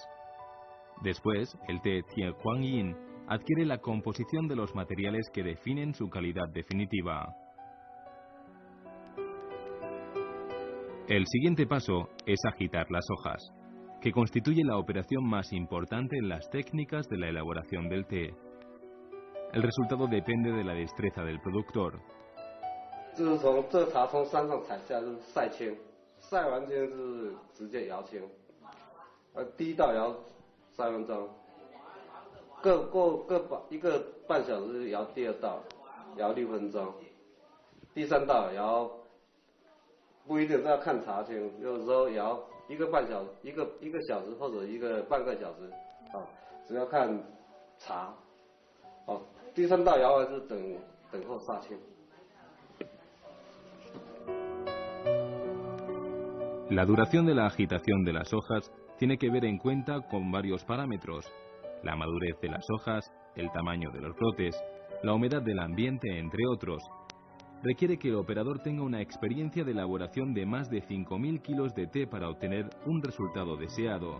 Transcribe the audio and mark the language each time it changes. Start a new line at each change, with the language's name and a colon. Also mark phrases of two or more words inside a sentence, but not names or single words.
Spanish: Después, el té Tie Huang Yin adquiere la composición de los materiales que definen su calidad definitiva. El siguiente paso es agitar las hojas, que constituye la operación más importante en las técnicas de la elaboración del té. El resultado depende de la destreza del productor.
Chinese: 就是从这茶从山上采下就是晒青，晒完青是直接摇青，第一道摇3分钟，一个半小时摇第二道，摇6分钟，第3道摇不一定要看茶青，有时候摇一个小时或者半个小时，只要看茶，第3道摇完是等候杀青。
Spanish: La duración de la agitación de las hojas tiene que ver en cuenta con varios parámetros: la madurez de las hojas, el tamaño de los brotes, la humedad del ambiente, entre otros. Requiere que el operador tenga una experiencia de elaboración de más de 5.000 kilos de té para obtener un resultado deseado.